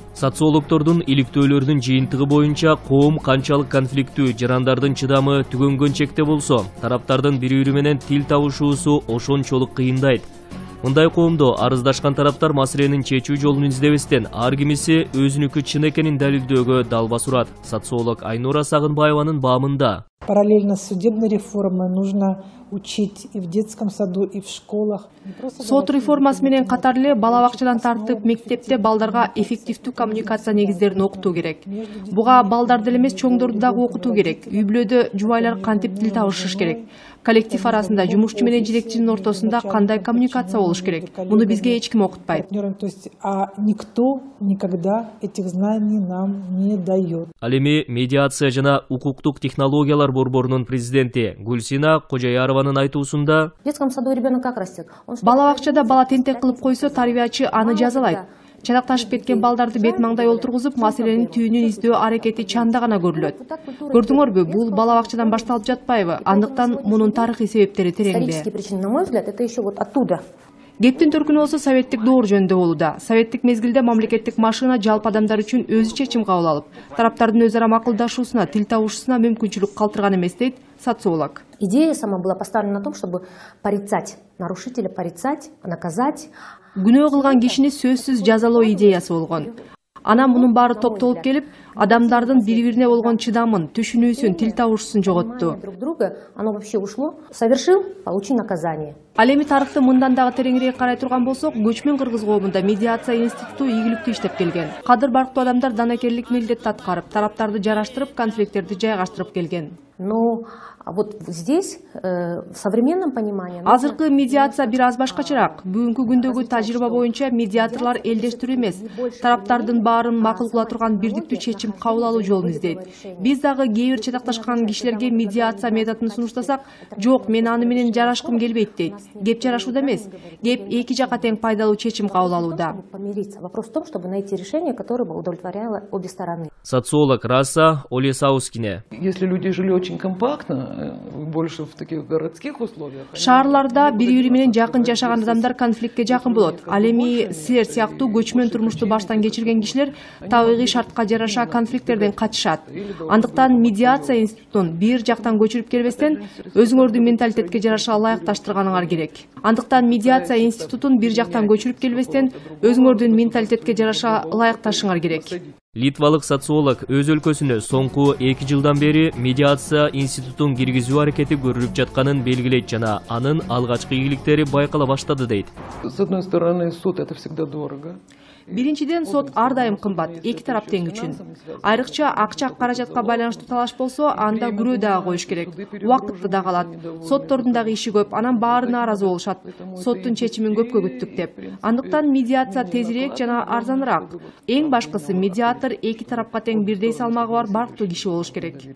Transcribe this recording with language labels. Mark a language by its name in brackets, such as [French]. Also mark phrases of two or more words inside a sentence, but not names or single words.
[Kyrgyz] Социологдордун иликтөөлөрүнүн жыйынтыгы боюнча коом канчалык конфликттүү, жарандардын чыдамы түгөнгөн чекте болсо, тараптардын бири-бири менен тил табышуусу ошончолук кыйындайт. Мындай коомдо арыздашкан тараптар маселенин чечүү жолун издебестен, ар кимиси өзүнүкү чын экенин далилдөөгө далба сурат. Социолог Айнура Сагынбаеванын баамында. [Russian] Параллельно с судебной реформой нужно учить и в детском саду, и в школах. [Kyrgyz] Сот реформасы менен катар эле бала бакчадан тартып мектепте балдарга эффективдүү коммуникация негиздерин окутуу керек. Буга балдарды эле эмес, чоңдорду дагы окутуу керек. Үй-бүлөдө жубайлар кантип тил табышыш керек. Коллектив арасында, жумушчу менен жетекчинин ортосунда кандай коммуникация болуш керек. Муну бизге эч ким окутпайт. [Russian] То есть, никто никогда этих знаний нам не дает. [Kyrgyz] Ал эми медиация жана укуктук технологиялар борборунун президенти Гүлсина Кожаярованын айтуусунда, [Russian] в детском саду ребенок как растет? [Kyrgyz] Бала бакчада бала тентек кылып койсо, тарбиячы аны жазалайт. Чатакташып кеткен балдарды бет маңдай олтургузуп, маселенин түйүнүн издөө аракети чанда гана көрүлөт. Көрдүңөрбү, бул бала бакчадан башталып жатпайбы? Андыктан мунун тарыхый себептери тереңде. [Russian] Исторические причины, на мой взгляд, это еще вот оттуда. [Kyrgyz] Кептин төркүнү болсо советтик доор жөнүндө болууда. Советтик мезгилде мамлекеттик машина жалпы адамдар үчүн өзү чечим кабыл алып, тараптардын өз ара макулдашуусуна, тил табышуусуна мүмкүнчүлүк калтырган эмес, дейт социолог. [Russian] Идея сама была поставлена на том, чтобы порицать нарушителя, порицать, наказать. [Kyrgyz] Күнөө кылган кишини сөзсүз жазалоо идеясы болгон. Анан мунун баары топтолуп келип, адамдардын бири-бирине болгон чыдамын, түшүнүүсүн, тил табышуусун жоготту. [Russian] Друг друга, оно вообще ушло. Совершил, получи наказание. [Kyrgyz] Ал эми тарыхты мындан дагы тереңирээк карай турган болсок, көчмөн кыргыз коомунда медиация институту ийгиликтүү иштеп келген. Кадыр барктуу адамдар данакерлик милдетти аткарып, тараптарды жараштырып, конфликттерди жайгаштырып келген. [Russian] Но вот здесь, в современном понимании... [Kyrgyz] Азыркы медиация бир аз башкачараак. Бүгүнкү күндөгү тажрыйба боюнча медиаторлор элдештирүү эмес, тараптардын баарын макул кыла турган бирдиктүү чечим кабыл алуу жолун издейт. Биз дагы кээ бир чатакташкан кишилерге медиация методун сунуштасак, жок, мен аны менен жарашкым келбейт дейт. Кеп жарашууда эмес, кеп эки жака тең пайдалуу чечим кабыл алууда. [Russian] Вопрос в том, чтобы найти решение, которое бы удовлетворяло обе стороны. [Kyrgyz] Социолог Раса Олесаускине. [Russian] Если люди жили очень компактно, больше в таких городских условиях. [Kyrgyz] Шаарларда бири-бири менен жакын жашаган адамдар конфликтке жакын болот. Ал эми силер сыяктуу көчмөн турмушту баштан кечирген кишилер табигый шартка жараша конфликттерден качышат. Андыктан медиация институтун бир жактан көчүрүп келбестен, өзүңөрдүн менталитетке жараша ылайыкташтырганыңар керек. Андыктан медиация институтун бир жактан көчүрүп келбестен, өзүңөрдүн менталитетке жараша ылайыкташыңар керек. Литвалык социолог өз өлкөсүнө соңку 2 жылдан бери медиация институтун киргизүү аракети көрүлүп жатканын белгилейт жана анын алгачкы ийгиликтери байкала баштады дейт. [Russian] С одной стороны, суд это всегда дорого. [Kyrgyz] Биринчиден, сот ар дайым кымбат, эки тарап тең үчүн. Айрыкча акча каражатка байланыштуу талаш болсо, анда күрөө дагы коюш керек. Убакытты да калат. Соттордун дагы иши көп, анан баарына ыраазы болушат. Соттун чечимин көпкө күттүк деп. Андыктан медиация тезирээк жана арзаныраак. Эң башкысы, медиатор эки тарапка тең бирдей салмагы бар барктуу киши болуш керек.